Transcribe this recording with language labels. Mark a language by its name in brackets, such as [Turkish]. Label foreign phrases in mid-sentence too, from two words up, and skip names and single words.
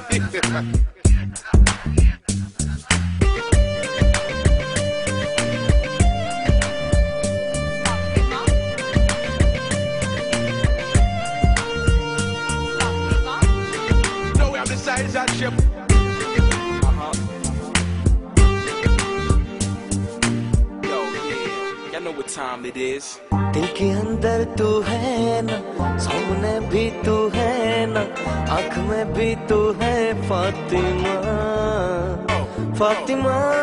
[English] Now we have the size and shape. Know what time it is. [Hindi] दिल के अंदर तू है ना, सामने भी तू है ना, आँख में भी तू है फातिमा, फातिमा।